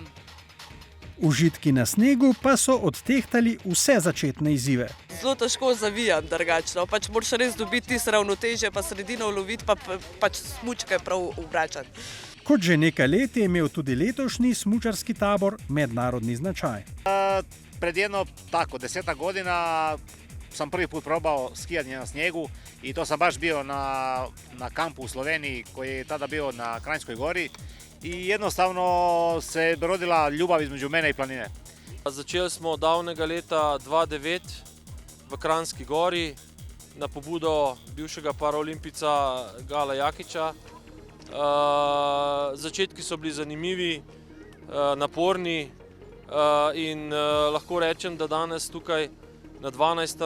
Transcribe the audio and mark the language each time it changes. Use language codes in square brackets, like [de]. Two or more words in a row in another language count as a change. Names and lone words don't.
[sl] Užitki na snegu pa so odtehtali vse začetne izzive. Zelo težko zavijam drugačno, moraš res dobiti tisto ravnotežje, pa sredino uloviti, pa smučke prav obračati. Kot že nekaj let je imel tudi letošnji smučarski tabor mednarodni značaj. [hr] Pred 10 godina sam prvi put probao skijanje na snijegu i to sam baš bio na kampu u Sloveniji koji je tada bio na Kranjskoj gori i jednostavno se rodila ljubav između mene i planine. [sl] Začeli smo davnega leta 2009 v Kranjski gori na pobudo bivšega paraolimpica Gala Jakiča. Začetki so bili zanimivi, naporni in lahko rečem, da danes tukaj na 12.